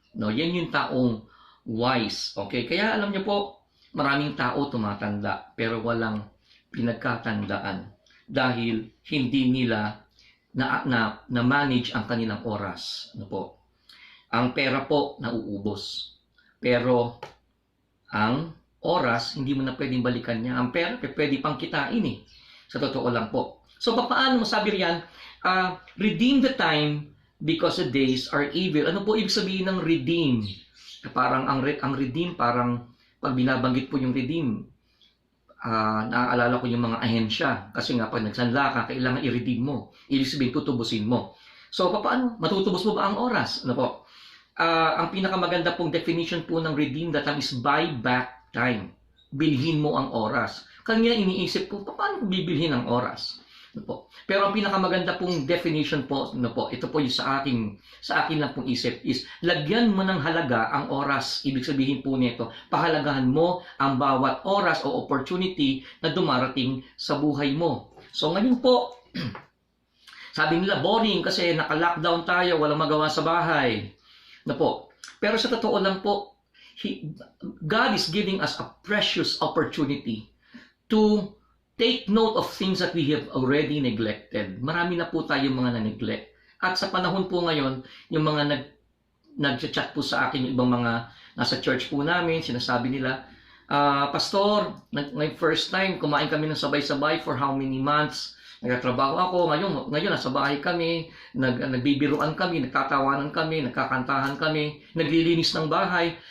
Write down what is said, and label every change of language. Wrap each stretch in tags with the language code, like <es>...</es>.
<tl>No, yan yung taong wise. Okay? Kaya alam niyo po, maraming tao tumatanda pero walang pinagkatandaan dahil hindi nila na manage ang kanilang oras. Ano po? Ang pera po nauubos. Pero ang oras hindi mo na pwedeng balikan niya. Ang pera pwede pang kitain eh. Sa totoo lang po. So, paano masabi riyan?</tl> <en>Redeem the time because the days are evil.</en> <tl>Ano po ibig sabihin ng redeem? Parang ang redeem, parang pag binabanggit po yung redeem, naaalala ko yung mga ahensya. Kasi nga, pag nagsanla ka, kailangan i-redeem mo. Ibig sabihin, tutubusin mo. So, paano? Matutubos mo ba ang oras? Ano po? Ang pinakamaganda pong definition po ng</tl> <en>redeem the time is buy back time.</en> <tl>Bilhin mo ang oras. Kanya iniisip ko, paano bibilhin ang oras? Po. Pero ang pinakamaganda pong definition po, ito po yung sa akin lang pong isip is lagyan mo ng halaga ang oras. Ibig sabihin po nito, pahalagahan mo ang bawat oras o opportunity na dumarating sa buhay mo. So ngayon po, sabi nila boring kasi naka-lockdown tayo, walang magawa sa bahay. Po. Pero sa totoo lang po,</tl> <en>God is giving us a precious opportunity to take note of things that we have already neglected.</en> <tl>Marami na po tayong mga na-neglect. At sa panahon po ngayon, yung mga nag-chat po sa akin, yung ibang mga nasa church po namin, sinasabi nila, Pastor, first time, kumain kami ng sabay-sabay</tl> <en>for how many months?</en> <tl>Nagtatrabaho ako, ngayon nasa bahay kami, nagbibiruan kami, nagtatawanan kami, nagkakantahan kami, naglilinis ng bahay.</tl>